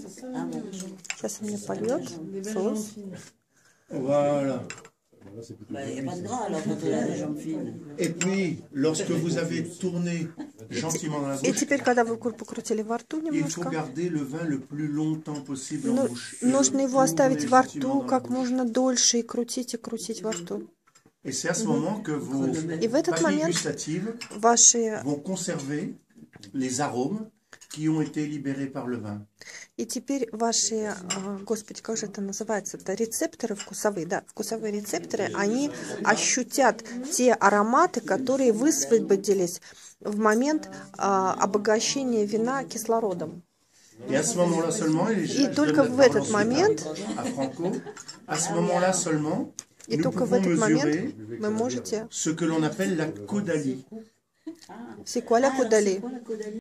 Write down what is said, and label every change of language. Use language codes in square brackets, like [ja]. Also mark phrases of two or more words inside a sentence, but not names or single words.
[fr] Voilà. Et puis, lorsque vous avez tourné gentiment dans la bouche, il faut garder le vin le plus longtemps possible en bouche. [ru] Нужно его оставить во рту как можно дольше и крутить во рту. [fr] Et c'est à ce moment que vos papilles gustatives vont conserver les arômes qui ont été libérés par le vin. [ru] И теперь ваши, господи, как же это называется? Это рецепторы вкусовые, да, вкусовые рецепторы, они ощутят те ароматы, которые высвободились в момент обогащения вина кислородом. [fr] Et à ce moment-là seulement, [ru] И только в этот момент, [fr] à Franco, à ce moment-là seulement, [ru] и [fr] nous [ru] только в [fr] pouvons [ru] этот момент [fr] mesurer [ru] вы можете... [fr] ce que l'on appelle la caudalie. C'est quoi la caudalie?